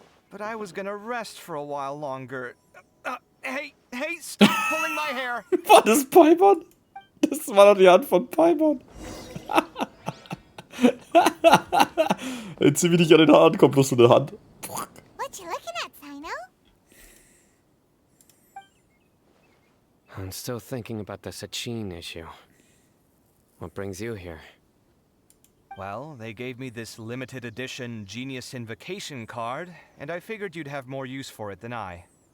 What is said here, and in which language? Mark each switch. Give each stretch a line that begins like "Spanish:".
English: But I was gonna rest for a while longer. Hey, stop pulling my hair!
German: War das Paimon? Das war doch die Hand von Paimon. Jetzt zieh mich nicht an den Haaren, kommt bloß so eine Hand.
English: What you looking at, Sino? I'm still thinking about the Sachin issue. What brings you here? Well, they gave me this limited edition Genius Invocation card, and I figured you'd have more use for it than I.